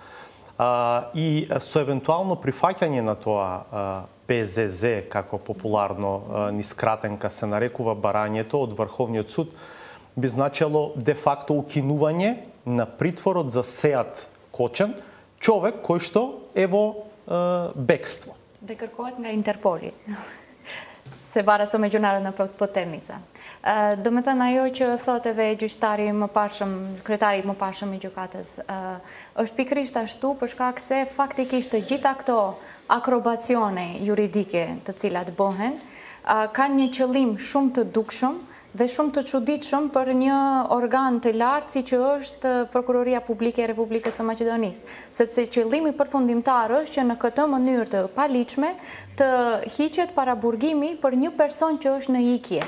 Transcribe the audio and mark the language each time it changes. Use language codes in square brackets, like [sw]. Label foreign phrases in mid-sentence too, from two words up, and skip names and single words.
[mk] и со евентуално прифаќање на тоа ПЗЗ, како популарно ни скратенка се нарекува барањето од Врховниот суд, би значило де факто укинување на притворот за Сеат Кочан, човек кој што е во бегство. Да къркуват на Интерполи. Се бара со меѓународна потерница. [sq] Do me thënë ajo që thot edhe gjyqtari më pashëm, kryetari më pashëm I gjykatës, është pikërisht ashtu për shkak se faktikisht të gjitha këto akrobacione juridike të cilat bëhen, kanë një qëllim shumë të dukshëm dhe shumë të çuditshëm për një organ të lartë si që është Prokuroria Publike e Republikës së Maqedonisë, sepse qëllimi përfundimtar është që në këtë mënyrë të paligjshme të hiqet paraburgimi për një person që është në ikje.